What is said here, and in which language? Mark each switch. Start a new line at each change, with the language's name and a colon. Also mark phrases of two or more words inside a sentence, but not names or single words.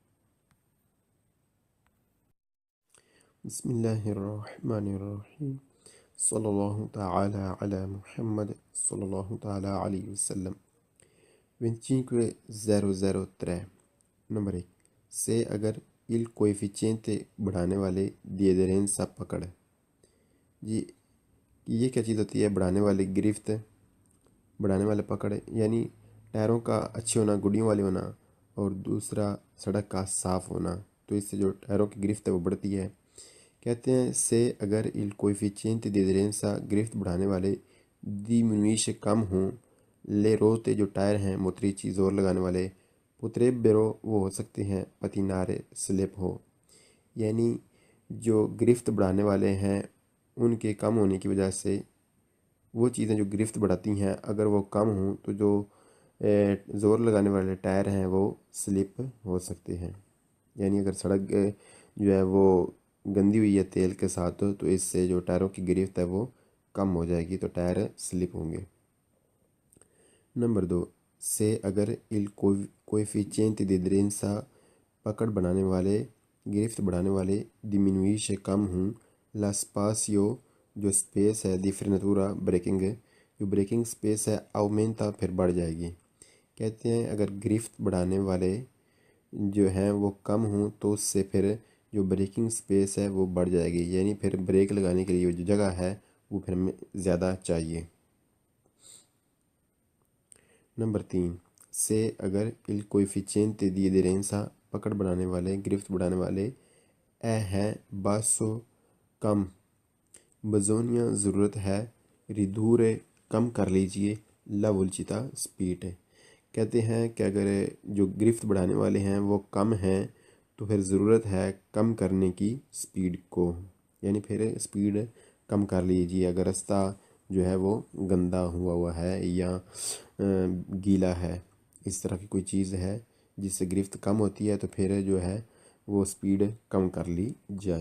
Arabic: بسم اللہ الرحمن الرحیم، صلی اللہ تعالی علی محمد صلی اللہ تعالی علیہ وسلم۔
Urdu: 25.003 نمبر 1 سے اگر
Italian: il coefficiente
Urdu: بڑھانے والے
Italian: di aderenza
Urdu: پکڑ۔ جی یہ کیا چیز ہوتی ہے؟ بڑھانے والے گرفت، بڑھانے والے پکڑ، یعنی ٹائروں کا اچھے ہونا، گڈیوں والے ہونا، اور دوسرا سڑک کا صاف ہونا، تو اس سے جو ٹائروں کی گرفت ہے وہ بڑھتی ہے۔ کہتے ہیں سے اگر
Italian: il coefficiente di aderenza
Urdu: گرفت بڑھانے والے diminuisce کم ہوں،
Italian: le ruote
Urdu: جو ٹائر ہیں موتریچی زور لگانے والے، potrebbero وہ ہو سکتے ہیں، پتینارے سلپ ہو، یعنی جو گرفت بڑھانے والے ہیں ان کے کم ہونے کی وجہ سے وہ چیزیں جو گرفت بڑھاتی ہیں اگر وہ کم ہوں تو جو زور لگانے والے ٹائر ہیں وہ سلپ ہو سکتے ہیں، یعنی اگر سڑک جو ہے وہ گندی ہوئی ہے تیل کے ساتھ تو اس سے جو ٹائروں کی گرفت ہے وہ کم ہو جائے گی، تو ٹائر سلپ ہوں گے۔ نمبر 2 سے اگر
Italian: il coefficiente di aderenza
Urdu: پکڑ بنانے والے گرفت بڑھانے والے diminuisce کم ہوں،
Italian: la spazio
Urdu: جو سپیس ہے
Italian: di frenatura
Urdu: بریکنگ، جو بریکنگ سپیس ہے aumenta پھر بڑھ جائے گی۔ کہتے ہیں اگر گرفت بڑھانے والے جو ہیں وہ کم ہوں تو اس سے پھر جو بریکنگ سپیس ہے وہ بڑھ جائے گی، یعنی پھر بریک لگانے کے لیے جو جگہ ہے وہ پھر ہمیں زیادہ چاہیے۔ نمبر 3 سے اگر
Italian: il coefficiente di aderenza
Urdu: پکڑ بنانے والے گرفت بڑھانے والے
Italian: è basso
Urdu: کم، بزونیا ضرورت ہے، ریدورے کم کر لیجئے،
Italian: la velocità
Urdu: سپیڈ۔ کہتے ہیں کہ اگر جو گرفت بڑھانے والے ہیں وہ کم ہیں تو پھر ضرورت ہے کم کرنے کی سپیڈ کو، یعنی پھر سپیڈ کم کر لیجیے اگر راستہ جو ہے وہ گندا ہوا ہے یا گیلا ہے، اس طرح کی کوئی چیز ہے جس سے گرفت کم ہوتی ہے تو پھر جو ہے وہ سپیڈ کم کر لی جائے۔